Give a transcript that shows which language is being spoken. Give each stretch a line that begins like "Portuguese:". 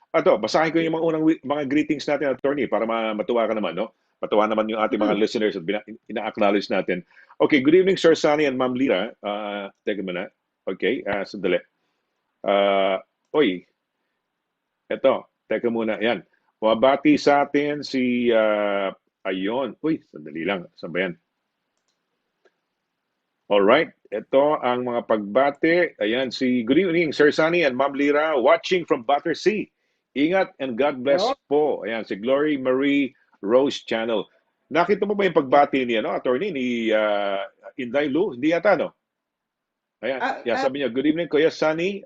Filipino: Ato, basahin ko yung mga unang mga greetings natin, attorney, para matuwa ka naman, no? Matuwa naman yung ating mga Mm. listeners at ina-acknowledge natin.
English: Okay, good evening, Sir Sunny and Ma'am Lira.
Filipino: Teka muna. Okay, sandali. Uh, Oy, eto, teka muna. Yan. Mabati sa atin si, ayon. Uy, sandali lang. Saan ba yan? Alright, ito ang mga pagbati. Ayan,
English: good evening, Sir Sunny and Ma'am Lira, watching from Battersea.
Filipino: Ingat
English: and God bless Yo.
Filipino: po. Ayan, si Glory Marie Rose Channel. Nakita mo ba yung
English: Yeah.
Filipino: pagbati ni, attorney, ni Inday Lu? Hindi yata, no? Ayan, yeah, sabi niya,
English: good evening,
Filipino: Kuya Sunny.